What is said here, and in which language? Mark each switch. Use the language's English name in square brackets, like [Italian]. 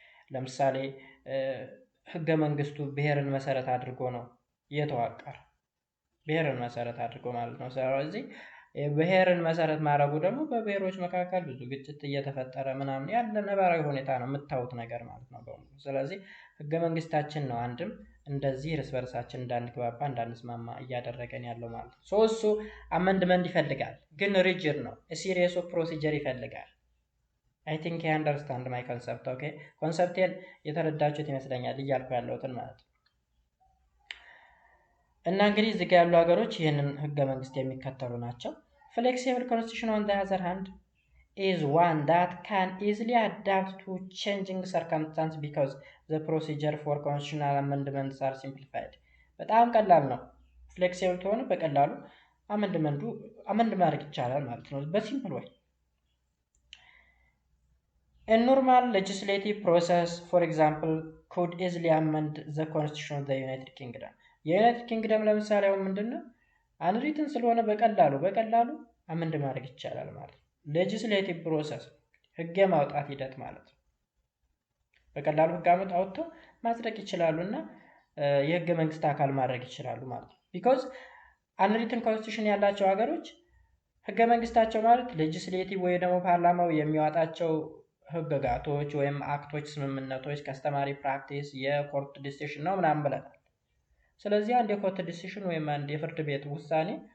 [Amharic] ለምሳሌ ህገ መንግስቱ ብሔርን መሰረት አድርጎ ነው የተዋቀረ። ብሔርን መሰረት አድርጎ ማለት ነው። ስለዚህ ብሔርን መሰረት ማድረጉ ደግሞ በብሔሮች መካከል ብዙ ግጭት እየተፈጠረ ምናምን ያለ ነባራዊ ሁኔታ ነው የምታዩት ነገር ማለት ነው በሙሉ። ስለዚህ ህገ መንግስታችን ነው አንድም እንደዚህ እርስ በርሳችን እንዳንግባባ እንዳንስማማ እያደረገን ያለው ማለት ነው። እሱ አመንድመንት ይፈልጋል፣ ግን ሪጅድ ነው። ሲሪየስ ኦፍ ፕሮሲጀር ይፈልጋል። [English] I think you understand my concept, okay? [Amharic] ኮንሰፕቴን የተረዳችሁት ይመስለኛል እያልኩ ያለሁትን ማለት ነው። እና እንግዲህ እዚህ ጋር ያሉ ሀገሮች ይህንን ህገ መንግስት የሚከተሉ ናቸው። [English] flexible constitution on the other hand is one that can easily adapt to changing circumstances because the procedure for constitutional amendments are simplified. [Amharic] በጣም ቀላል ነው። ፍሌክሲብል ከሆነ በቀላሉ አመንድ ማድረግ ይቻላል ማለት ነው በሲምፕል ወይ። [English] A normal legislative process, for example, could easily amend the constitution of the United Kingdom. [Amharic] የዩናይትድ ኪንግደም ለምሳሌ አሁን ምንድነው አንሪትን ስለሆነ በቀላሉ አመንድ ማድረግ ይቻላል ማለት ነው። ሌጂስሌቲቭ ፕሮሰስ ህግ የማውጣት ሂደት ማለት ነው። በቀላሉ ህግ አውጥተው ማጽደቅ ይችላሉና የህገ መንግስት አካል ማድረግ ይችላሉ ማለት ነው። because አንሪትን ኮንስቲቱሽን ያላቸው ሀገሮች ህገ መንግስታቸው ማለት ሌጂስሌቲቭ ወይ ደግሞ ፓርላማው የሚያወጣቸው ህግጋቶች ወይም አክቶች፣ ስምምነቶች፣ ከስተማሪ ፕራክቲስ፣ የኮርት ዲሲሽን ነው ምናምን ብለናል። ስለዚህ አንድ የኮርት ዲሲሽን ወይም አንድ የፍርድ ቤት ውሳኔ